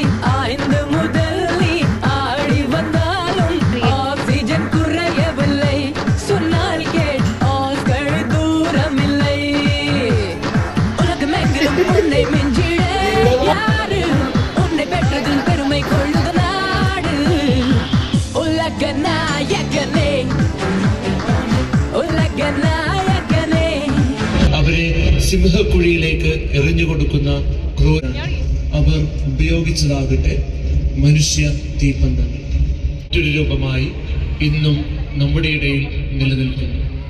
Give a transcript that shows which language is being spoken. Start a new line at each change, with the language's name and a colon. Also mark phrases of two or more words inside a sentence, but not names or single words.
Tamil: ஆய்ந்து முதல் நீ ஆடி வந்தாலும் ஆக்சிஜன் குறையவில்லை. சொன்னால் கேள், ஆட்கள் தூரமில்லை. உலகமெங்கிலும் உன்னை மிஞ்சிட யாரு? உன்னை பெற்றதில் பெருமை கொள்ளுத நாடு. உலக நாயகனே,
Malayalam: ഉലക നായകനേ. അവരെ സിംഹക്കുഴിയിലേക്ക് എറിഞ്ഞുകൊടുക്കുന്ന ക്രൂരൻ അവർ ഉപയോഗിച്ചതാകട്ടെ മനുഷ്യ തീപ്പന്തങ്ങൾ. മറ്റൊരു രൂപമായി ഇന്നും നമ്മുടെ ഇടയിൽ നിലനിൽക്കുന്നു.